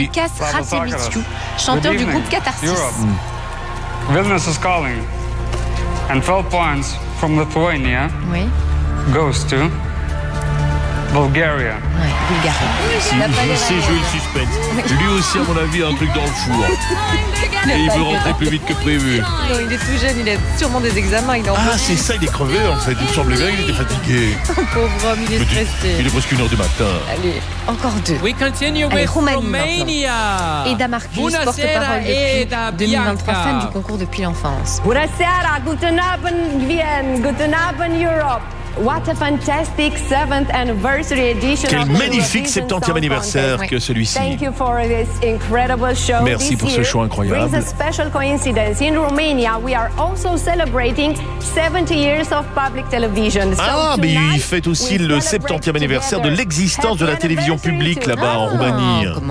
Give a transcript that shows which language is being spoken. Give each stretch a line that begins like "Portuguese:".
French: Lukas Ratsevičius, chanteur du groupe Katarsis.
English: Vilnius is calling. And 12 points from Lithuania goes to Bulgaria.
French: Ouais, Bulgarie. Si, je sais jouer le suspense. Lui aussi, à mon avis, a un truc dans le four. Et il veut rentrer plus vite que prévu. Non, il est tout jeune, il a sûrement des examens. Il est en c'est ça, il est crevé en fait. Il me semblait bien qu'il était fatigué. Pauvre homme, il est stressé. Il est presque 1h du matin. Allez, encore deux.
English: We continue with Romania.
French: Eda Marcus, porte-parole depuis 2023, fan du concours depuis l'enfance.
Italian: Buonasera,
German: guten Abend, Vienne, guten Abend, Europe.
English: What a fantastic 7th anniversary edition.
French: Quel magnifique 70e anniversaire que celui-ci.
English: Thank you for this incredible show.
French: Merci
English: this
French: pour ce show incroyable.
English: It's a special coincidence. In Romania, we are also celebrating 70 years of public television.
French: So mais il fait aussi le 70e anniversaire de l'existence de la télévision publique là-bas en Roumanie.